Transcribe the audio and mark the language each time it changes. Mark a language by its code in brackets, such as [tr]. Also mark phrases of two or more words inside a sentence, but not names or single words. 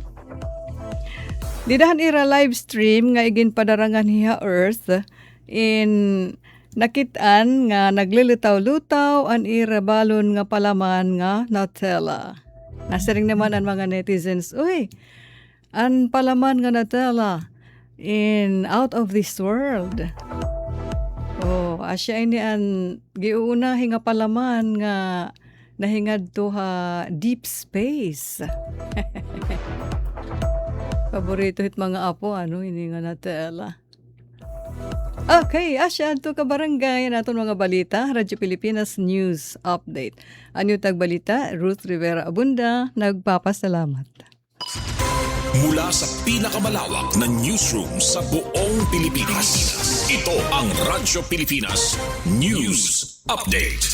[war] Didahan ira live stream nga igin padarangan hiha Earth in nakitaan nga naglilitaw-lutaw an ira balon nga palaman nga Nutella. Nasaring naman ang mga netizens, uy, an palaman nga Nutella in [en] out of this world. [war] Oh, asya ini an giuna hinga palaman nga nahingad to ha [en] deep space. [war] Paborito hit mga apo, ini nga Nutella. Okay, asya to ka barangay naton mga balita, Radyo Pilipinas News Update. Anyo tagbalita, Ruth Rivera Abunda, nagpapasalamat. [tl] Mula sa pinakamalawak na newsroom sa buong Pilipinas, ito ang Radyo Pilipinas News Update.